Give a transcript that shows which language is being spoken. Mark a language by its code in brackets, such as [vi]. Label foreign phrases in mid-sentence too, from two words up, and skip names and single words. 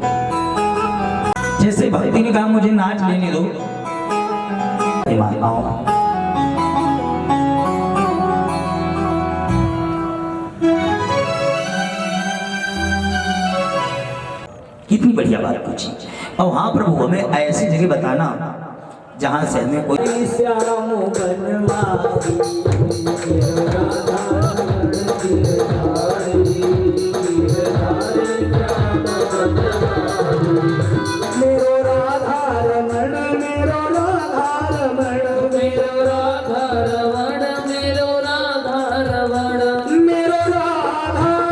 [hi] जैसे भक्ति ने कहा मुझे नाच लेने दो, कितनी बढ़िया बात पूछी। और हाँ प्रभु, हमें ऐसी जगह बताना जहाँ से हमें कोई श्याम [ne] मेरो राधा रमण, मेरो राधा रमण, मेरो राधा रमण, मेरो राधा रमण, मेरो राधा